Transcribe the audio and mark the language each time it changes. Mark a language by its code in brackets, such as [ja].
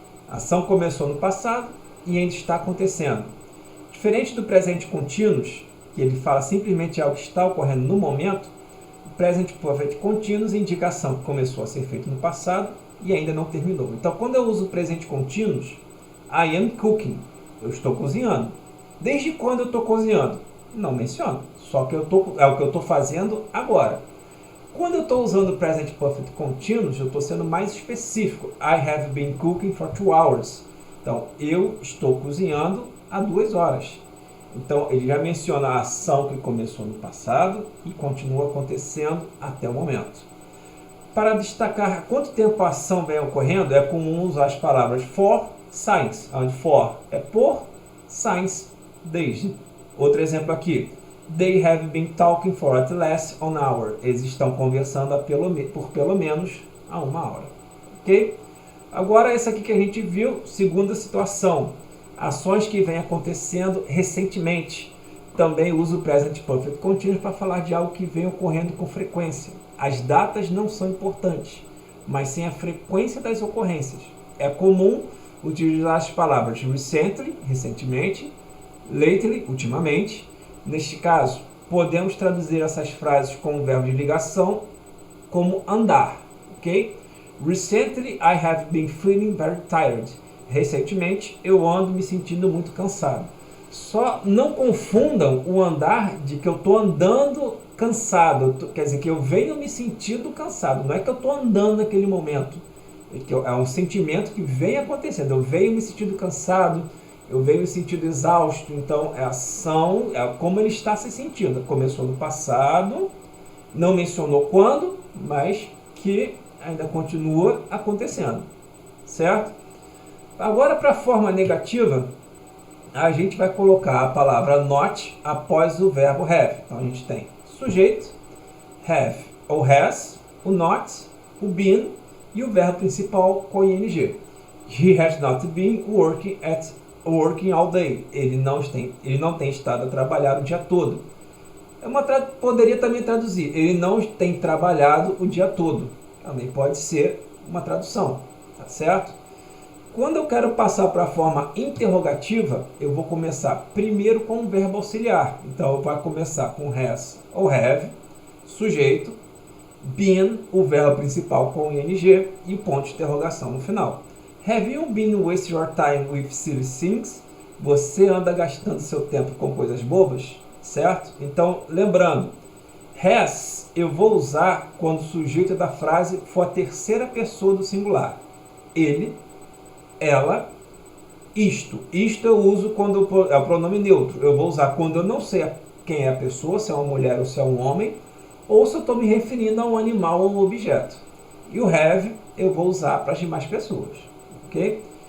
[pt] A ação começou no passado e ainda está acontecendo. Diferente do presente continuous, que ele fala simplesmente algo que está ocorrendo no momento, o present perfect continuous indica a ação que começou a ser feita no passado e ainda não terminou. Então, quando eu uso o presente continuous, [en] I am cooking, [pt] eu estou cozinhando. Desde quando eu estou cozinhando? Não menciono, só que é o que eu estou fazendo agora. Quando eu estou usando o present perfect continuous, eu estou sendo mais específico. [en] I have been cooking for 2 hours. [pt] Então, eu estou cozinhando há 2 horas. Então, ele já menciona a ação que começou no passado e continua acontecendo até o momento. Para destacar quanto tempo a ação vem ocorrendo, é comum usar as palavras for, since, onde for é por, since, desde. Outro exemplo aqui. [en] They have been talking for at least an hour. [pt] Eles estão conversando por pelo menos há 1 hora. Ok? Agora, essa aqui que a gente viu, segunda situação. Ações que vêm acontecendo recentemente. Também uso o Present Perfect Continuous para falar de algo que vem ocorrendo com frequência. As datas não são importantes, mas sim a frequência das ocorrências. É comum utilizar as palavras recently, recentemente, lately, ultimamente. Neste caso, podemos traduzir essas frases com o verbo de ligação como andar, ok? [en] Recently, I have been feeling very tired. [pt] Recentemente, eu ando me sentindo muito cansado. Só não confundam o andar de que eu estou andando cansado. Quer dizer, que eu venho me sentindo cansado. Não é que eu estou andando naquele momento. É um sentimento que vem acontecendo. Eu venho me sentindo cansado, eu venho me sentindo exausto. Então, é ação, é como ele está se sentindo. Começou no passado, não mencionou quando, mas que ainda continua acontecendo. Certo? Agora, para a forma negativa, a gente vai colocar a palavra not após o verbo have. Então, a gente tem sujeito, have ou has, o not, o been e o verbo principal com ing. [en] He has not been working all day. [pt] Ele não tem estado a trabalhar o dia todo. Poderia também traduzir, ele não tem trabalhado o dia todo. Também pode ser uma tradução, tá certo? Quando eu quero passar para a forma interrogativa, eu vou começar primeiro com o verbo auxiliar. Então, vai começar com has ou have, sujeito, been, o verbo principal com ing e o ponto de interrogação no final. [en] Have you been wasting your time with silly things? [pt] Você anda gastando seu tempo com coisas bobas? Certo? Então, lembrando, has eu vou usar quando o sujeito da frase for a terceira pessoa do singular. Ele, ela, isto. Isto eu uso quando é o pronome neutro. Eu vou usar quando eu não sei quem é a pessoa, se é uma mulher ou se é um homem, ou se eu estou me referindo a um animal ou um objeto. E o have eu vou usar para as demais pessoas. Ok?